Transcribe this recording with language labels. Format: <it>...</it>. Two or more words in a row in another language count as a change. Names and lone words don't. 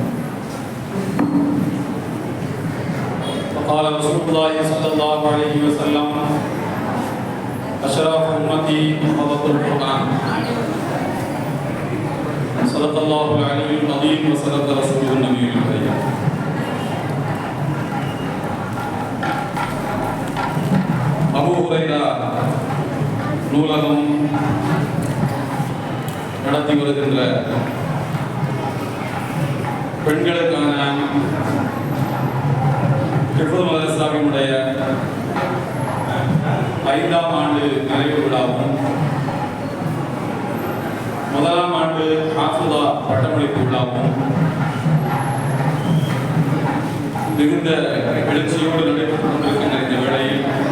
<ar>قال رسول الله صلى الله عليه وسلم أشراف أمتي حفظة القرآن صدق الله العلي العظيم وصدق رسوله النبي الكريم.</ar> <ta>அபூ ஹுரைரா நூலகம் நடத்தி வருகின்ற பெண்களுக்கான ஹிஃபுல் மதரசாவினுடைய 5ஆம் ஆண்டு நிறைவு விழாவும் 1ஆம் ஆண்டு ஹாஃபிதா பட்டமளிப்பு விழாவும் மிகுந்த எழுச்சியோடு நடைபெற்றுக் கொண்டிருக்கின்ற இந்த வேளையில்</ta>